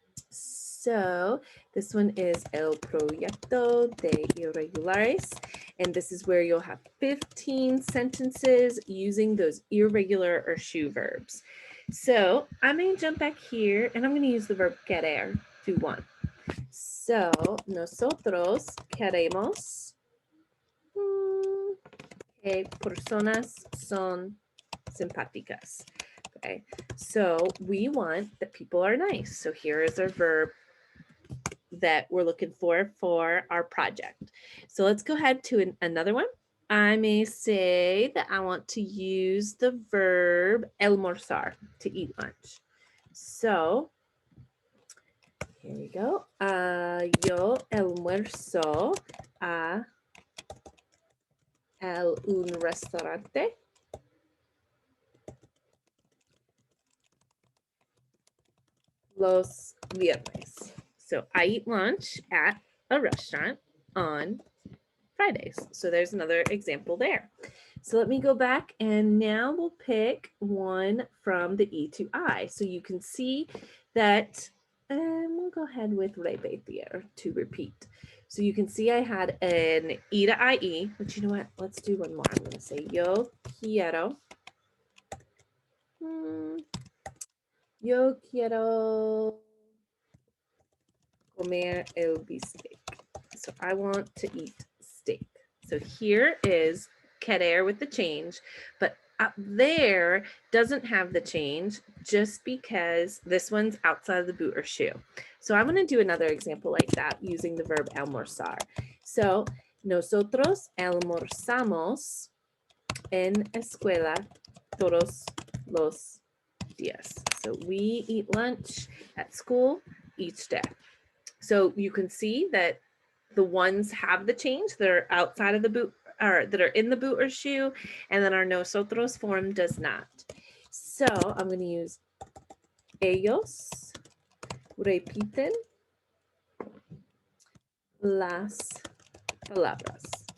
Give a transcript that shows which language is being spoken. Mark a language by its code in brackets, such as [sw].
[en] So this one is [es] el proyecto de irregulares, [en] and this is where you'll have 15 sentences using those irregular or shoe verbs. So I'm going to jump back here, and I'm going to use the verb querer, do one. [es] So nosotros queremos que personas son simpáticas. [en] Okay, so we want that people are nice. So here is our verb that we're looking for our project. So let's go ahead to another one. I may say that I want to use the verb almorzar, to eat lunch. So here we go. [es] Yo almuerzo a un restaurante los viernes. [en] So I eat lunch at a restaurant on Fridays. So there's another example there. So let me go back, and now we'll pick one from the E to I. So you can see that, and we'll go ahead with repetir, to repeat. So you can see I had an E to IE, but you know what? Let's do one more. I'm going to say [es] yo quiero. Yo quiero comer el bistec. [en] So I want to eat steak. So here is querer with the change, but up there doesn't have the change just because this one's outside of the boot or shoe. So I'm going to do another example like that using the verb almorzar. [es] So nosotros almorzamos en escuela todos los días. [en] So we eat lunch at school each day. So you can see that the ones have the change that are outside of the boot, or that are in the boot or shoe, and then our nosotros form does not. So I'm going to use [es] ellos repiten las palabras.